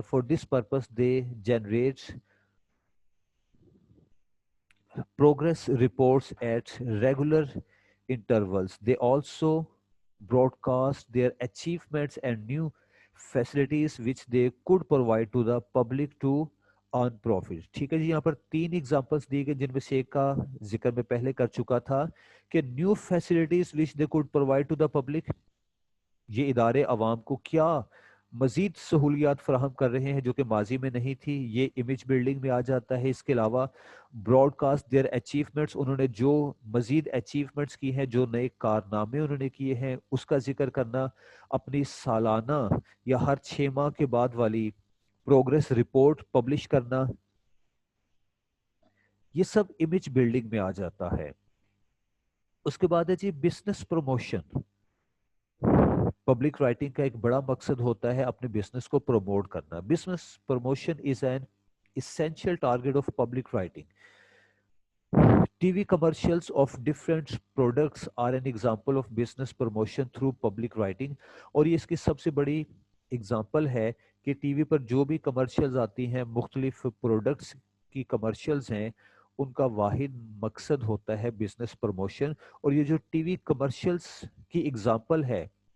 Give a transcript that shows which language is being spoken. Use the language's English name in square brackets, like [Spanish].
[English] For this purpose they generate progress reports at regular intervals. They also broadcast their achievements and new facilities which they could provide to the public to earn profit. [Urdu] ٹھیک ہے جی. یہاں پر 3 examples دی گئے جن میں سے ایک کا ذکر میں پہلے کر چکا تھا کہ new facilities [English] which they could provide to the public. [Urdu] یہ ادارے عوام کو کیا مزید سہولیات فراہم کر رہے ہیں جو کہ ماضی میں نہیں تھی، یہ امیج بلڈنگ میں آ جاتا ہے۔ اس کے علاوہ [English] broadcast their achievements, [Urdu] انہوں نے جو مزید اچیومنٹس کی ہیں، جو نئے کارنامے انہوں نے کیے ہیں اس کا ذکر کرنا، اپنی سالانہ یا ہر 6 ماہ کے بعد والی پروگریس رپورٹ پبلش کرنا، یہ سب امیج بلڈنگ میں آ جاتا ہے۔ اس کے بعد ہے جی [English] Business promotion. Public writing کا ایک بڑا مقصد ہوتا ہے اپنے بزنس کو پروموٹ کرنا۔ Business promotion is an essential target of public writing. TV commercials of different products are an example of business promotion through public writing. [Urdu] اور یہ اس کی سب سے بڑی اگزامپل ہے کہ ٹی وی پر جو بھی کمرشلز آتی ہیں، مختلف پروڈکٹس کی کمرشلز ہیں، ان کا واحد مقصد ہوتا ہے بزنس پروموشن۔ اور یہ جو ٹی وی کمرشلز کی اگزامپل ہے،